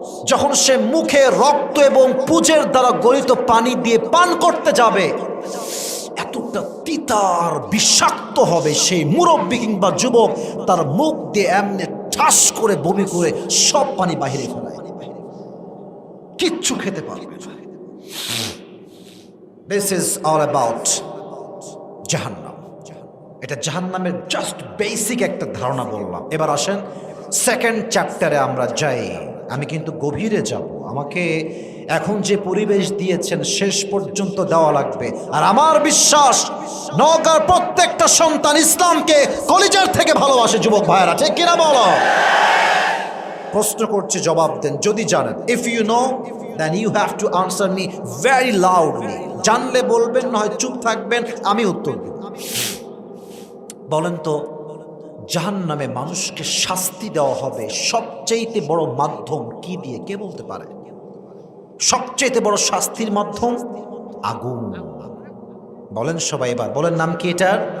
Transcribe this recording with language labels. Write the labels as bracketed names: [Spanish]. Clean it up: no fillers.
[Bangla] যখন সে মুখে রক্ত এবং পুজের দ্বারা গলিত পানি দিয়ে পান করতে যাবে, এতটা তিতার বিষাক্ত হবে, সেই মুরব্বী কিংবা যুবক তার মুখ দিয়ে এমনি ঠাস করে বমি করে সব পানি বাহিরে ফেলায়, কিচ্ছু খেতে পারবে না। [English] This is all about জাহান্নাম। [Bangla] এটা জাহান্নামের জাস্ট বেসিক একটা ধারণা বললাম। এবার আসেন সেকেন্ড চ্যাপ্টারে আমরা যাই। আমি কিন্তু গভীরে যাব, আমাকে এখন যে পরিবেশ দিয়েছেন শেষ পর্যন্ত দেওয়া লাগবে। আর আমার বিশ্বাস নওগাঁর প্রত্যেকটা সন্তান ইসলামকে কলিজার থেকে ভালোবাসে। যুবক ভাইয়েরা ঠিক কিনা বলো? প্রশ্ন করছি, জবাব দেন যদি জানেন। [English] If you know then you have to answer me very loudly. [Bangla] জানলে বলবেন, নয় চুপ থাকবেন, আমি উত্তর দেব। বলেন তো, জাহান্নামে মানুষকে শাস্তি দেওয়া হবে সবচেয়ে বড় মাধ্যম কি দিয়ে? কে বলতে পারে? সবচেয়ে বড় শাস্তির মাধ্যম আগুন। বলেন সবাই, এবার বলেন নাম কি এটার?